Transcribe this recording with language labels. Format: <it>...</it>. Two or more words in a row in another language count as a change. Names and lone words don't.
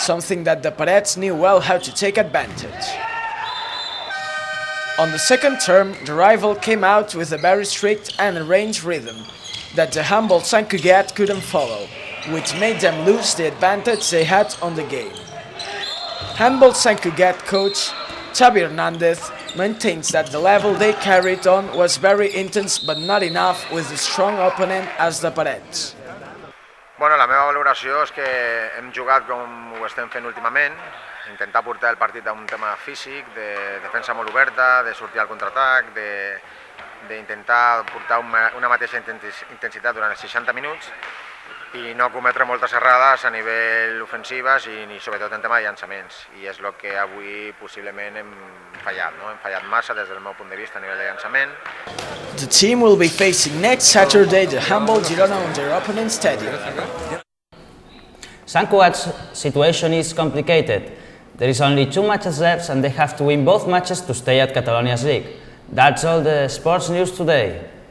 <en>something that the Parets knew well how to take advantage. On the second term, the rival came out with a very strict and arranged rhythm that the humble Sant Cugat couldn't follow, which made them lose the advantage they had on the game. Humble Sant Cugat coach Xavi Hernandez maintains that the level they carried on was very intense but not enough with a strong opponent as the Parets.</en> <ca>Bueno, la meva valoració és que hem jugat com ho estem fent últimament, intentar portar el partit a un tema físic, de defensa molt oberta, de sortir al contraatac, d'intentar portar una mateixa intensitat durant els 60 minuts i no cometre moltes errades a nivell ofensives i sobretot en tema de llançaments. I és el que avui possiblement hem fallat, no? Hem fallat massa des del meu punt de vista a nivell de llançament.</ca> <en>The team will be facing next Saturday the humble Girona on their opponent's stadium. Sant Cugat's situation is complicated. There is only 2 matches left and they have to win both matches to stay at Catalonia's league. That's all the sports news today.</en>